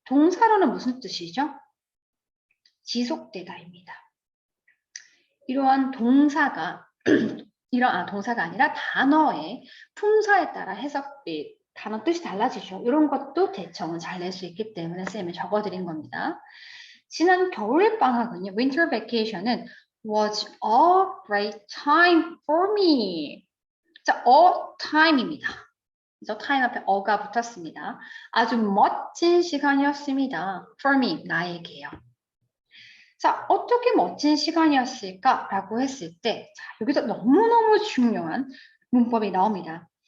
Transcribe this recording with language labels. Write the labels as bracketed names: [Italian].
[Korean] 동사로는 무슨 뜻이죠? 지속되다입니다. 이러한 동사가 동사가 아니라 단어의 품사에 따라 해석이 단어 뜻이 달라지죠. 이런 것도 대청은 잘 낼 수 있기 때문에 쌤이 적어드린 겁니다. 지난 겨울방학은요, [English] winter vacation은 was a great time for me. [Korean] 자, [English] a time [Korean] 입니다. 그래서 time 앞에 어가 붙었습니다. 아주 멋진 시간이었습니다. [English] for me, [Korean] 나에게요. 자, 어떻게 멋진 시간이었을까라고 했을 때, 자, 여기서 너무너무 중요한 문법이 나옵니다.